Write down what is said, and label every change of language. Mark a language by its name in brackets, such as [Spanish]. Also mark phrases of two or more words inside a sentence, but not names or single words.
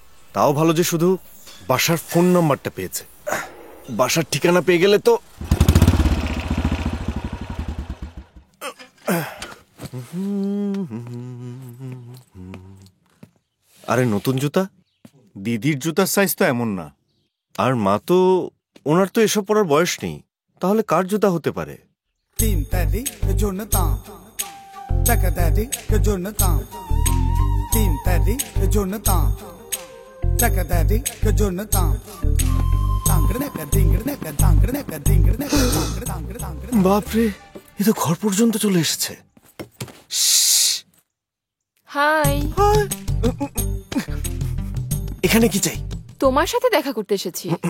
[Bangla] তাও ভালো যে শুধু বাসার ফোন নাম্বারটা পেয়েছে, বাসার ঠিকানা পেয়ে গেলে তো। আরে নতুন জুতা? দিদির জুতার সাইজ তো এমন না। আর মা তো, ওনার তো এসব পরার বয়স নেই। তাহলে কার জুতা হতে পারে? [English] Team Teddy, Jonathan. Taka Daddy, Jonathan. Team Teddy, Jonathan. Taka Daddy, Jonathan. [Bangla] বাপরে, এ তো ঘর পর্যন্ত চলে এসেছে। হাই। এখানে কি চাই? তোমার সাথে দেখা করতে এসেছি।